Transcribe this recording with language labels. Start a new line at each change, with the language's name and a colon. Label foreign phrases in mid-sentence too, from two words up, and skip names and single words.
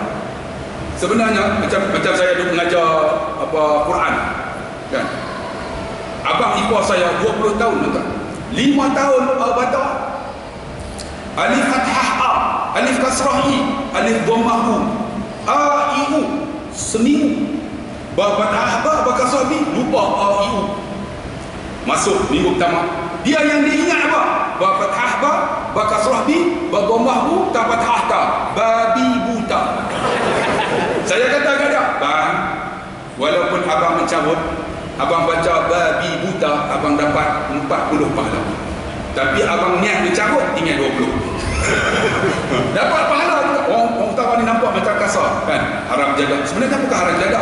Malay: Sebenarnya macam saya dulu mengajar Quran kan. Abang ipar saya 20 tahun tuan. 5 tahun baca alif fathah a, alif kasrah i, alif dhammah u, a i u seminggu. Ba fathah ba kasrah bi lupa a i u. Masuk minggu pertama. Dia yang dia ingat apa? Ba fathah ba kasrah bi, ba dhammah u, ta fathah ta, babi buta. Saya kata kepada bang, walaupun abang mencabut, abang baca babi buta, abang dapat 40 pahala. Tapi abang niat mencabut, tinggal 20. Dapat pahala juga. Orang utara ni nampak macam kasar kan, haram jadah. Sebenarnya bukan haram jadah.